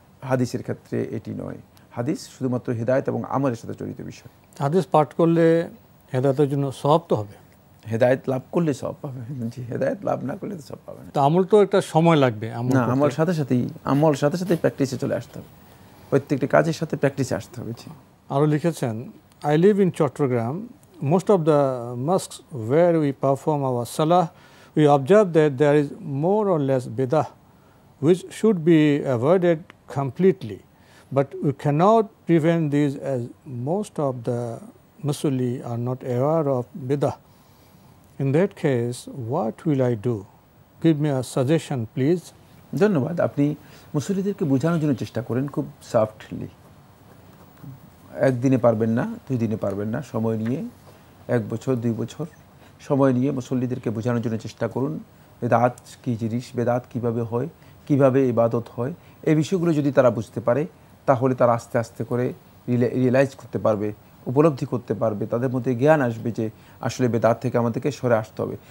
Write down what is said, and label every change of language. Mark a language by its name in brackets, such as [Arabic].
[Bangla] হাদিসের ক্ষেত্রে এটি নয়। হাদিস শুধুমাত্র হেদায়েত এবং আমলের সাথে জড়িত বিষয়। হাদিস পাঠ করলে হেদায়েতের জন্য সওয়াব তো হবে, হেদায়েত লাভ করলে সওয়াব পাবে। জি, হেদায়েত লাভ না করলে তো সওয়াব পাবে না। তো আমল তো একটা সময় লাগবে। না, আমল সাথে সাথেই প্র্যাকটিসে চলে আসতে হবে। প্রত্যেকটি কাজের সাথে প্র্যাকটিসে আসতে হবে। জি। আরও লিখেছেন, [English] I live in Chittagong, most of the mosques where we perform our salah, we observe that there is more or less bidah which should be avoided completely, but we cannot prevent these as most of the musalli are not aware of bidah. In that case, what will I do? Give me a suggestion, please. [Bangla] ধন্যবাদ। আপনি মুসল্লিদেরকে বোঝানোর জন্য চেষ্টা করেন খুব softly. একদিনে পারবেন না, 2 দিনে পারবেন না, সময় নিয়ে 1 বছর 2 বছর সময় নিয়ে মুসল্লিদেরকে বোঝানোর জন্য চেষ্টা করুন। বেদাত কী জিনিস, বেদাত কীভাবে হয়, কীভাবে ইবাদত হয়, এই বিষয়গুলো যদি তারা বুঝতে পারে তাহলে তারা আস্তে আস্তে করে রিয়েলাইজ করতে পারবে, উপলব্ধি করতে পারবে, তাদের মধ্যে জ্ঞান আসবে যে আসলে বেদাত থেকে আমাদেরকে সরে আসতে হবে।